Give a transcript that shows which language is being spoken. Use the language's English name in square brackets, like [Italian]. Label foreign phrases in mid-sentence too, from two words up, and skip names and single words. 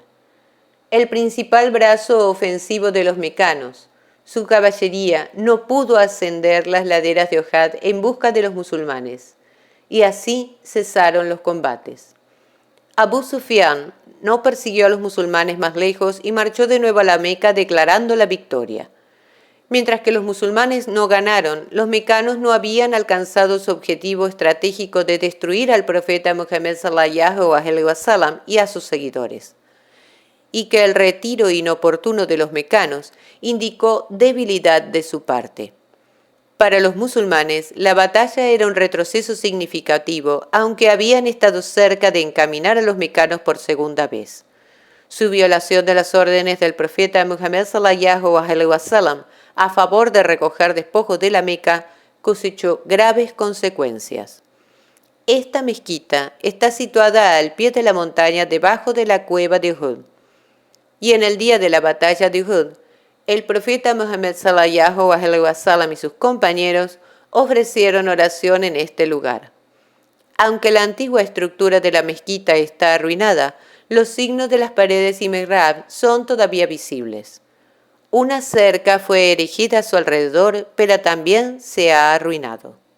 [Spanish] El principal brazo ofensivo de los mecanos, su caballería, no pudo ascender las laderas de Uhud en busca de los musulmanes, y así cesaron los combates. Abu Sufyan no persiguió a los musulmanes más lejos y marchó de nuevo a la Meca declarando la victoria. Mientras que los musulmanes no ganaron, los mecanos no habían alcanzado su objetivo estratégico de destruir al profeta Muhammad [Arabic] صلى الله عليه وسلم [Spanish] y a sus seguidores, y que el retiro inoportuno de los mecanos indicó debilidad de su parte. Para los musulmanes, la batalla era un retroceso significativo, aunque habían estado cerca de encaminar a los mecanos por segunda vez. Su violación de las órdenes del profeta Muhammad [Arabic] صلى الله عليه وسلم [Spanish] a favor de recoger despojos de la Meca cosechó graves consecuencias. Esta mezquita está situada al pie de la montaña debajo de la cueva de Uhud, y en el día de la batalla de Uhud, el profeta Muhammad [Arabic] صلى الله عليه وسلم [Spanish] y sus compañeros ofrecieron oración en este lugar. Aunque la antigua estructura de la mezquita está arruinada, los signos de las paredes y mihrab son todavía visibles. Una cerca fue erigida a su alrededor, pero también se ha arruinado.